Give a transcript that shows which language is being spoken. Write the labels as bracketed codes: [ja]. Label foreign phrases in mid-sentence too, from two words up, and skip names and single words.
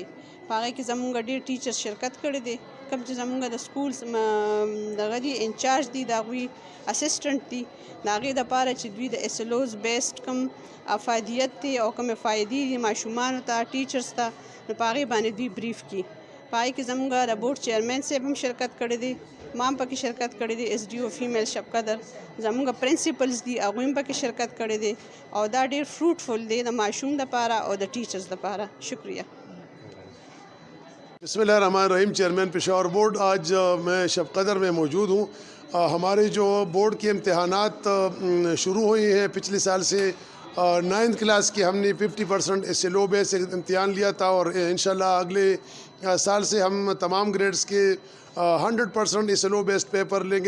[ps] په هغې کې زمونږ ډېر ټیچرز شرکت کړی دی. کوم چې زمونږ د سکول دغه دي انچارج دي د هغوی اسسټنټ دي د هغې دپاره چې دوی د [en] SLOs based [ps] کوم افادیت دی او کومې فایدې دي ماشومانو ته ټیچرز ته نو په هغې باندې دوی بریف کړي. په هغې کې زمونږ د بورډ چیرمین صاحب هم شرکت کړی دی، ما هم پکې شرکت کړی دی، [en] SDO female [ps] شب قدر زمونږ پرنسپلز دي هغوی هم پکې شرکت کړی دی او دا ډېر فروټفل دی د ماشوم دپاره او د ټیچرز دپاره. [ur] شکریہ. [ar] بسم اللہ الرحمن الرحیم. [ur] چیئرمین پشاور بورڈ، آج میں شب قدر میں موجود ہوں. ہمارے جو بورڈ کے امتحانات شروع ہوئے ہیں پچھلے سال سے [en] 9th class [ur] کی ہم نے 50% [en] SLO base [ur] امتحان لیا تھا اور انشاءاللہ اگلے سال سے ہم تمام گریڈز کے 100% [en] SLO based paper [ur] لیں گے.